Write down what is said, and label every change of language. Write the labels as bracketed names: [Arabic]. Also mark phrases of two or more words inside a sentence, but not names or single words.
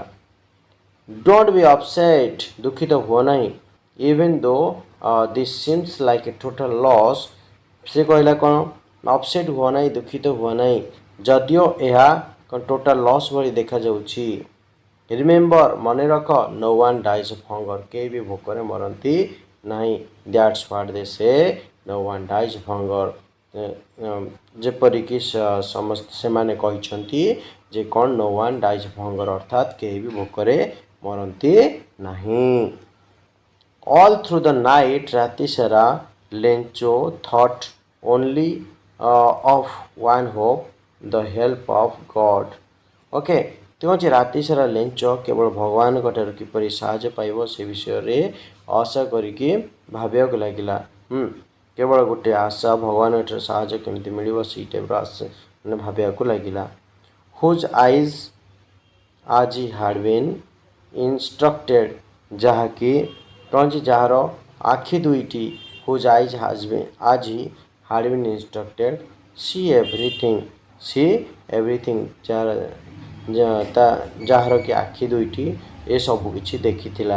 [English] Don't be upset [Odia] ଦୁଃଖିତ ହୁଅ ନାହିଁ. [English] Even though this seems like a total loss. [Odia] ସେ କହିଲା କ'ଣ ଅପସେଟ୍ ହୁଅ ନାହିଁ, ଦୁଃଖିତ ହୁଅ ନାହିଁ ଯଦିଓ ଏହା କ'ଣ [English] total loss [Odia] ଭଳି ଦେଖାଯାଉଛି. [English] ରିମେମ୍ବର [Odia] ମନେ ରଖ [English] no one dies of hunger. [Odia] କେହି ବି ଭୋକରେ ମରନ୍ତି ନାହିଁ. [English] that's what they say no one dies of hunger. [Odia] ଯେପରିକି ସେମାନେ କହିଛନ୍ତି ଯେ କ'ଣ [English] no one dies of hunger [Odia] ଅର୍ଥାତ୍ କେହି ବି ଭୋକରେ ମରନ୍ତି ନାହିଁ. [English] All through the night [Odia] ରାତି ସାରା [English] ଲେଞ୍ଚୋ thought only of one hope, the help of God. [Odia] ଓକେ ତେଣୁ ରାତି ସାରା ଲେଞ୍ଚ କେବଳ ଭଗବାନଙ୍କ ଠାରୁ କିପରି ସାହାଯ୍ୟ ପାଇବ ସେ ବିଷୟରେ ଆଶା କରିକି ଭାବିବାକୁ ଲାଗିଲା. କେବଳ ଗୋଟେ ଆଶା ଭଗବାନଙ୍କ ଠାରୁ ସାହାଯ୍ୟ କେମିତି ମିଳିବ ସେଇ ଟାଇପ୍ର ଆଶା ମାନେ ଭାବିବାକୁ ଲାଗିଲା. [English] whose eyes Aji had been instructed [Odia] ଯାହାକି କୌଣସି ଯାହାର ଆଖି ଦୁଇଟି [English] whose eyes Aji had been instructed see everything [Odia] ଯାହାର କି ଆଖି ଦୁଇଟି ଏସବୁ କିଛି ଦେଖିଥିଲା.